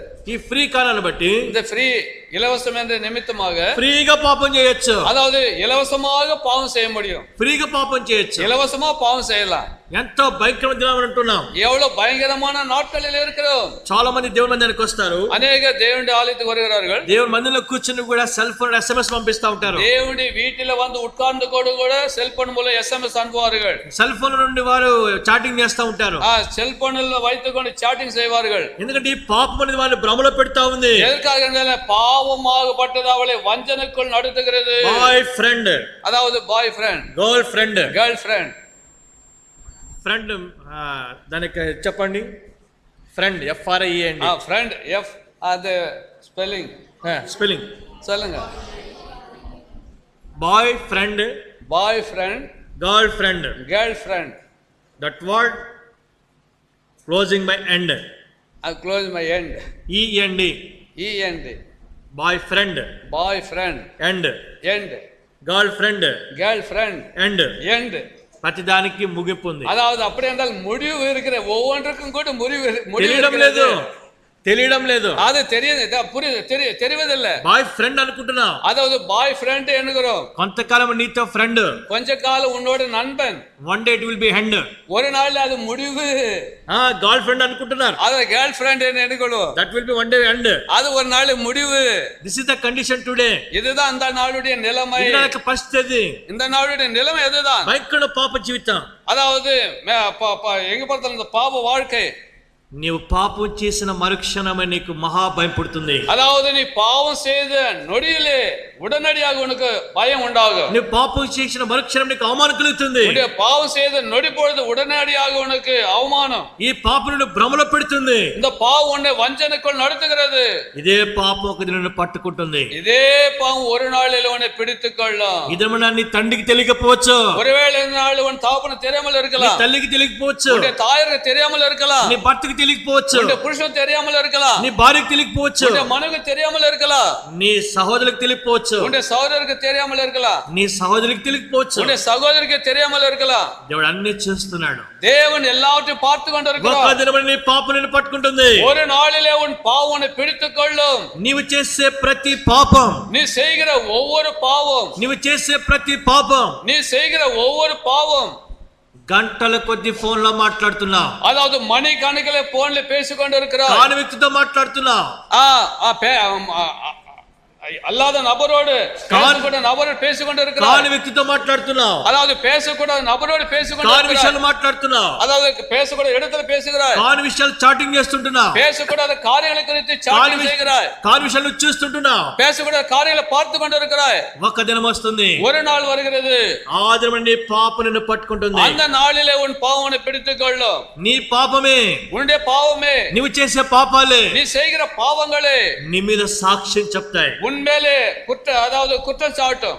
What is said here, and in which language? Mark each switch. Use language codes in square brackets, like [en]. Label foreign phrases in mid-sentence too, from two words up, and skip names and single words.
[te] ఈ ఫ్రీ కాలాన్ని బట్టి [ta] இந்த ஃப்ரீ இலவசம் என்ற நிமித்தமாக [te] ఫ్రీగా పాపం చేయొచ్చు. [ta] அதாவது இலவசமாக பாவம் செய்ய முடியும். [te] ఫ్రీగా పాపం చేయొచ్చు. [ta] இலவசமா பாவம் செய்யலாம். [te] ఎంతో భయంకరమైన దినాలు అంటున్నాం. [ta] எவ்வளவு பயங்கரமான நாட்களில் இருக்கிறோம். [te] చాలా మంది దేవుని మందిరానికి వస్తారు, [ta] அநேக தேவனுடைய ஆலயத்துக்கு வருகிறார்கள். [te] దేవుని మందిరంలో కూర్చుని కూడా [en] cell phone [te] SMS పంపిస్తా ఉంటారు. [ta] தேவனுடைய வீட்டில வந்து உட்கார்ந்து கூட செல்போன் மூலம் SMS அனுப்புவார்கள். [en] cell phone [te] నుండి వారు చాటింగ్ చేస్తా ఉంటారు. [ta] செல்போனில் வைத்துக்கொண்டு చాటింగ్ செய்வார்கள். [te] ఎందుకంటే ఈ పాపం అనేది వాళ్ళు భ్రమలో పెడతా ఉంది. [ta] எதற்காக? பாவமாகப்பட்டது அவளை வஞ்சனைக்குள் நடத்துகிறது. [en] boy friend, [ta] அதாவது [en] boy friend, girl friend, girl friend. [te] ఫ్రెండ్ దానికి చెప్పండి. ఫ్రెండ్ FRIEND, [ta] ஃப்ரெண்ட் F, அது ஸ்பெல்லிங் சொல்லுங்க. [en] boy friend, boy friend, girl friend, girl friend. that word closing by end, close my end, END. boy friend, boy friend, [te] ఎండ్, [en] girl friend, [ta] எண்ட். [te] ప్రతిదానికి ముగింపు ఉంది. [ta] அதாவது அப்படி என்றால் முடிவு இருக்கிற ஒவ்வொன்றுக்கும் கூட [te] తెలియడం లేదు. [ta] அது தெரிவதில்லை. [en] boy friend [te] అనుకుంటున్నావు, [ta] அதாவது [en] boy friend [ta] என்கிறோம். [te] కొంతకాలం నీతో ఫ్రెండ్, [ta] கொஞ்ச காலம் உன்னோட நண்பன். [en] one day it will be end. [ta] ஒரு நாள் அது முடிவு. [en] girl friend [te] అనుకుంటున్నారు, [ta] அது [en] girl friend [ta] என்கிறோம். [en] that will be one day end. [ta] அது ஒரு நாள் முடிவு. [en] this is the condition today. [ta] இதுதான் அந்த நாளுடைய நிலைமை. [te] ఇది పరిస్థితి. [ta] இந்த நாளுடைய நிலைமை இதுதான். [te] భయంకర పాప జీవితం. [ta] அதாவது எங்க பார்த்தாலும் இந்த பாவ வாழ்க்கை. [te] నీవు పాపం చేసిన మరుక్షణమే నీకు మహా భయం పుడుతుంది. [ta] அதாவது நீ பாவம் செய்த நொடியிலே உடனடியாக உனக்கு பயம் உண்டாகும். [te] நீ பாపం చేసిన మరుక్షణం నీకు అవమానం కలుగుతుంది. [ta] உன்னுடைய பாவம் செய்த நொடி பொழுது உடனடியாக உனக்கு அவமானம். [te] ఈ పాపం నిన్ను భ్రమలో పెడుతుంది. [ta] இந்த பாவம் உன்னை வஞ்சனைக்குள் நடத்துகிறது. [te] ఇదే పాపం ఒక దినం పట్టుకుంటుంది. [ta] இதே பாவம் ஒரு நாளில் உன்னை பிடித்துக்கொள்ளும். [te] ఇదేమన్నా నీ తండ్రికి తెలియకపోవచ్చు. [ta] ஒருவேளை இந்த நாள் உன் தகப்பனுக்கு தெரியாமல் இருக்கலாம். [te] నీ తల్లికి తెలియకపోవచ్చు. [ta] உன்னுடைய தாயாருக்கு தெரியாமல் இருக்கலாம். [te] నీ భర్తకి తెలియకపోవచ్చు. [ta] உன்னுடைய புருஷனுக்கு தெரியாமல் இருக்கலாம். [te] నీ భార్యకి తెలియకపోవచ్చు. [ta] உன்னுடைய மனைவிக்கு தெரியாமல் இருக்கலாம். [te] నీ సహోదరులకు తెలియకపోవచ్చు. [ta] உன்னுடைய சகோதரருக்கு தெரியாமல் இருக்கலாம். [te] నీ సహోదరికి తెలియకపోవచ్చు. [ta] உன்னுடைய சகோதரிக்கு தெரியாமல் இருக்கலாம். [te] దేవుడు అన్ని చూస్తున్నాడు. [ta] தேவன் எல்லாவற்றையும் பார்த்து கொண்டிருக்கிறார். [te] ఒక దినం నీ పాపం నిన్ను పట్టుకుంటుంది. [ta] ஒரு நாளிலே உன் பாவம் உன்னை பிடித்துக்கொள்ளும். [te] నీవు చేసే ప్రతి పాపం, [ta] நீ செய்கிற ஒவ்வொரு பாவம், [te] నీవు చేసే ప్రతి పాపం, [ta] நீ செய்கிற ஒவ்வொரு பாவம், [te] గంటల కొద్ది ఫోన్ లో మాట్లాడుతున్నావు. [ta] அதாவது மணி கணக்கிலே போன்ல பேசிக்கொண்டு இருக்கிறார். [te] కాని వ్యక్తితో మాట్లాడుతున్నావు. [ta] அல்லாத நபரோடு பேசக்கூட நபரோடு பேசிக்கொண்டு இருக்கிறார். [te] కాని వ్యక్తితో మాట్లాడుతున్నావు. [ta] அதாவது பேசக்கூடாத நபரோடு பேசிக்கொண்டு [te] కాని విషయాలు మాట్లాడుతున్నావు. [ta] அதாவது பேசக்கூடாத இடத்துல பேசுகிறாய். [te] కాని విషయాలు చాటింగ్ చేస్తుంటున్నావు. [ta] பேசக்கூடாத காரியங்களை குறித்து சாட்டிங் செய்கிறாய். [te] కాని విషయాలు చూస్తుంటున్నావు. [ta] பேசக்கூடாத காரியங்களை பார்த்து கொண்டு இருக்கிறாய். [te] ఒక దినం వస్తుంది, [ta] ஒரு நாள் வருகிறது, [te] ఆ దినం నీ పాపం నిన్ను పట్టుకుంటుంది. [ta] அந்த நாளிலே உன் பாவனை பிடித்துக் கொள்ளும். [te] నీ పాపమే, [ta] உன்னுடைய பாவமே, [te] నీవు చేసే పాపాలే [ta] நீ செய்கிற பாவங்களே [te] నీ మీద సాక్ష్యం చెప్తాయి. [ta] உன்மேலே அதாவது குற்றம் சாட்டும்.